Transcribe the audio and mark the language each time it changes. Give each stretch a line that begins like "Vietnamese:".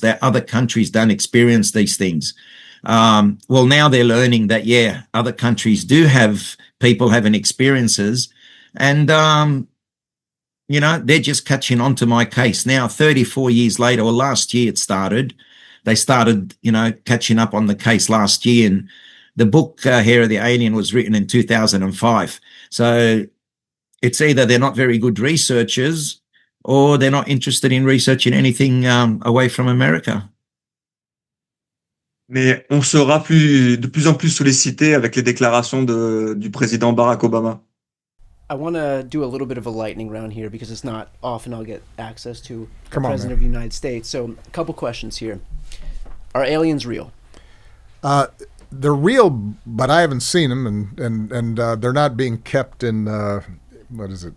English: That other countries don't experience these things. Well, now they're learning that, yeah, other countries do have people having experiences, and, they're just catching on to my case now, 34 years later, or last year they started, catching up on the case last year. And the book, Hair of the Alien, was written in 2005. So it's either they're not very good researchers or they're not interested in researching anything away from America.
French: Mais on sera de plus en plus sollicité avec les déclarations du président Barack Obama.
English: I want to do a little bit of a lightning round here because it's not often I'll get access to the Come on, President man. of the United States. So a couple questions here. Are aliens real? They're real, but I haven't seen them, and they're not being kept in what is it?